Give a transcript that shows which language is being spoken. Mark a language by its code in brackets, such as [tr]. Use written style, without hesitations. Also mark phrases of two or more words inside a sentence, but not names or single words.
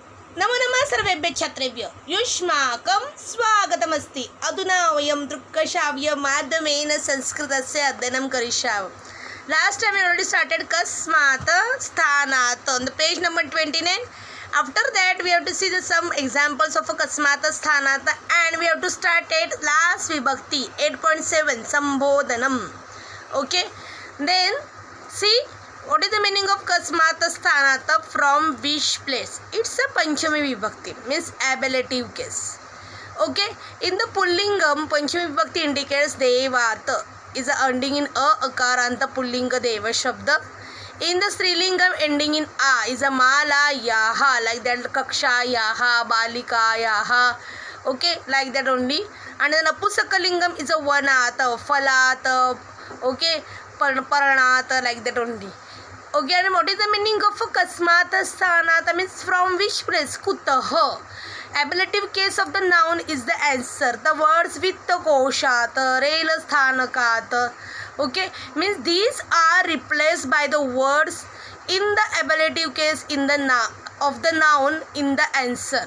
[sa] नमो नमः सर्वेभ्य छात्रेभ्य युष्माकं स्वागतमस्ति। अधुना वयं दृक्श्राव्य माध्यमेन संस्कृतस्य अध्ययनं करिष्यामः. [en] Last time we already started [sa] कस्मात् स्थानात् [en] on the page number 29. After that we have to see some examples of a [sa] कस्मात् स्थानात् [en] and we have to start at last [sa] विभक्ति 8.7 सम्बोधनम्. [en] Okay, then see what is the meaning of [sa] कस्मात् स्थानात्, [en] from which place. It's a [sa] पञ्चमी विभक्ति, [en] means ablative case. Okay, in the [sa] पुल्लिङ्गम् पञ्चमी विभक्ति [en] indicates devat is ending in a [sa] अकारान्त पुल्लिङ्ग देव शब्द. [en] In the strilingam ending in a is a [sa] माला यः, [en] like that [sa] कक्षा यः, बालिका यः. [en] Okay, like that only. And then apusakalingam is a [sa] वनात्, फलात्, [en] okay, paranat, like that only. Okay, and what is the meaning of [sa] कस्मात् स्थानात्, [en] means from which place. Kutah. Ablative case of the noun is the answer. The words [sa] वित्त कोषात्, [en] rail sthanakat, okay, means these are replaced by the words in the ablative case in the of the noun in the answer.